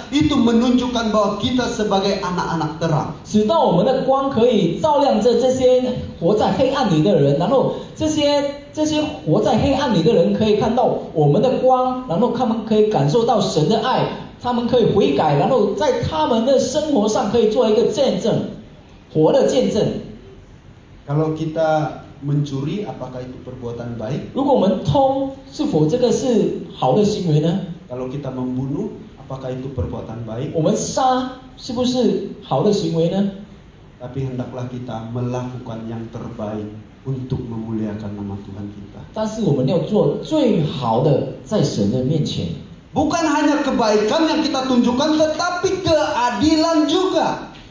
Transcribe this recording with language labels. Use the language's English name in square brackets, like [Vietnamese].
[Indonesian] Itu menunjukkan bahwa kita sebagai anak-anak terang. [Chinese] 直到我们的光可以照亮着这些活在黑暗里的人，然后这些活在黑暗里的人可以看到我们的光，然后他们可以感受到神的爱，他们可以悔改，然后在他们的生活上可以做一个见证，活的见证。 [Indonesian] Kalau kita mencuri, apakah itu perbuatan baik? [Chinese] 如果我们偷，是否这个是好的行为呢？ [Indonesian] Kalau kita membunuh, apakah itu perbuatan baik? [Chinese] 我们杀，是不是好的行为呢？ [Indonesian] Tapi hendaklah kita melakukan yang terbaik untuk memuliakan nama Tuhan kita. [Chinese] 但是我们要做最好的，在神的面前。 [Indonesian] Bukan hanya kebaikan yang kita tunjukkan, tetapi keadilan juga.